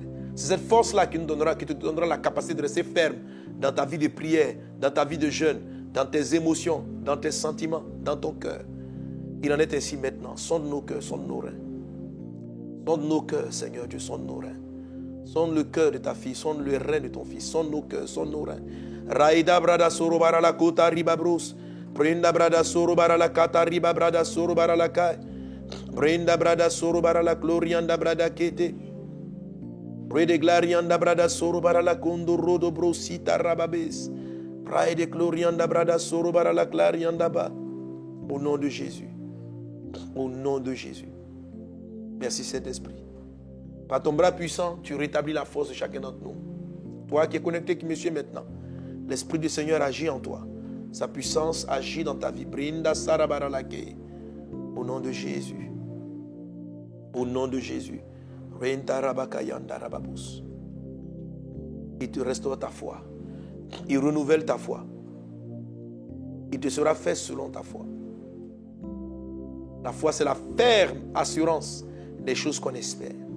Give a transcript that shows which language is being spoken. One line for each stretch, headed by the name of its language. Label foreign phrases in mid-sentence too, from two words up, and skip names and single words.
French: C'est cette force-là qui te donnera la capacité de rester ferme dans ta vie de prière, dans ta vie de jeûne, dans tes émotions, dans tes sentiments, dans ton cœur. Il en est ainsi maintenant. Sonde nos cœurs, sonde nos reins. Sonde nos cœurs, Seigneur Dieu, sonde nos reins. Sonde le cœur de ta fille, sonde le rein de ton fils, sonde nos cœurs, sonde nos reins. Raïda brada sorobara la kota ribabros. Brenda brada sorobara la kata ribabrada sorobara la kai. Brenda brada sorobara la glorianda brada kete. Brede glarianda brada sorobara la kondo rodo brosita rababes. Brede glorianda brada sorobara la glarianda ba. Au nom de Jésus. Au nom de Jésus. Merci Saint-Esprit. Par ton bras puissant, tu rétablis la force de chacun d'entre nous. Toi qui es connecté, qui me suis maintenant, l'Esprit du Seigneur agit en toi. Sa puissance agit dans ta vie. Brinda sarabara lake. Au nom de Jésus. Au nom de Jésus. Il te restaure ta foi. Il renouvelle ta foi. Il te sera fait selon ta foi. La foi, c'est la ferme assurance des choses qu'on espère.